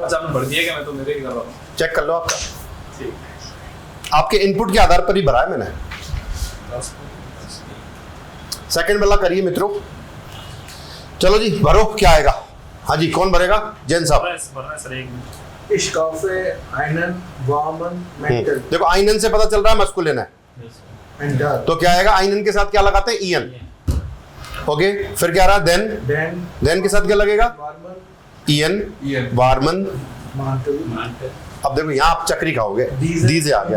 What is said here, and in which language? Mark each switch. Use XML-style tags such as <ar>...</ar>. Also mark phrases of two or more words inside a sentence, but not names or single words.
<hi>अच्छा आपने भर दिया क्या? मैं तो मेरे ही कर रहा हूँ। चेक कर लो आपका, ठीक। आपके इनपुट के आधार पर ही भरा है मैंने। सेकंड वाला करिए मित्रों, चलो जी भरो, क्या आएगा? हाँ जी कौन भरेगा? जैन साहब। भरना है सर, एक मिनट।</hi> <de>Ich kaufe einen warmen Mantel</de> <hi>देखो आइनन से पता चल रहा है मस्कुलिन है, and da. तो क्या आएगा? आइनन के साथ क्या लगाते हैं? ईएन। ओके, फिर क्या रहा? देन, Then देन के साथ क्या लगेगा?</hi> <de>warmen</de> <hi>ईएन, ईएन।</hi> <de>वार्मन। Mantel.</de> <hi>अब देखो यहाँ आप चक्री खाओगे, These है, दीज आ गया।</hi>